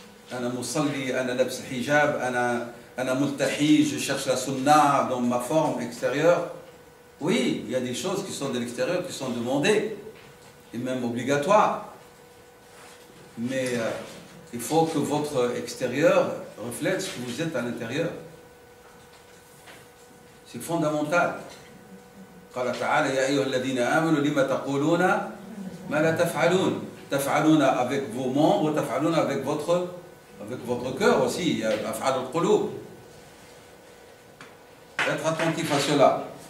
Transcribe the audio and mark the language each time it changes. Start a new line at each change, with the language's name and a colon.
Arabic: Ana musalli, ana labs hijab, ana multahi,
French: je cherche la sunna dans ma forme extérieure. Oui, il y a des choses qui sont de l'extérieur, qui sont demandées, et même obligatoires. Mais il faut que votre extérieur reflète ce que vous êtes à l'intérieur. C'est fondamental.
Arabic: قال تعالى يا أيها الذين آمنوا لما تقولون ما لا تفعلون. تفعلون
French: avec vos membres, تفعلون avec votre cœur aussi. Il y a
Arabic: أفعال القلوب.
French: Être attentif à cela.